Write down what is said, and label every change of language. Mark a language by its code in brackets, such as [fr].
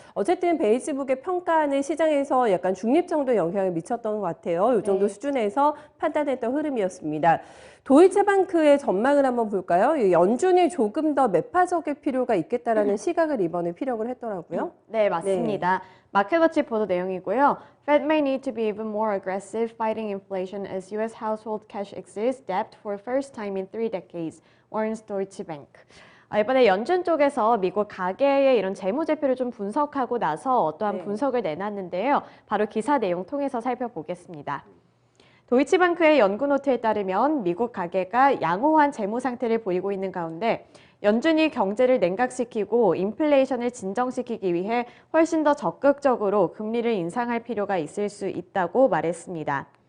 [ko] 어쨌든 베이지북의 평가는 시장에서 약간 중립 정도 영향을 미쳤던 것 같아요. 이 정도 네. 수준에서 판단했던 흐름이었습니다. 도이체방크의 전망을 한번 볼까요? 연준이 조금 더 매파적일 필요가 있겠다라는 시각을 이번에 피력을 했더라고요. 네, 맞습니다. 마켓워치 보도 내용이고요. [en] Fed may need to be even more aggressive fighting inflation as U.S. household cash exceeds debt for first time in 3 decades, warns Deutsche Bank. [ko] 이번에 연준 쪽에서 미국 가계의 이런 재무제표를 좀 분석하고 나서 어떠한 분석을 내놨는데요. 바로 기사 내용 통해서 살펴보겠습니다. 도이치방크의 연구노트에 따르면 미국 가계가 양호한 재무 상태를 보이고 있는 가운데 연준이 경제를 냉각시키고 인플레이션을 진정시키기 위해 훨씬 더 적극적으로 금리를 인상할 필요가 있을 수 있다고 말했습니다.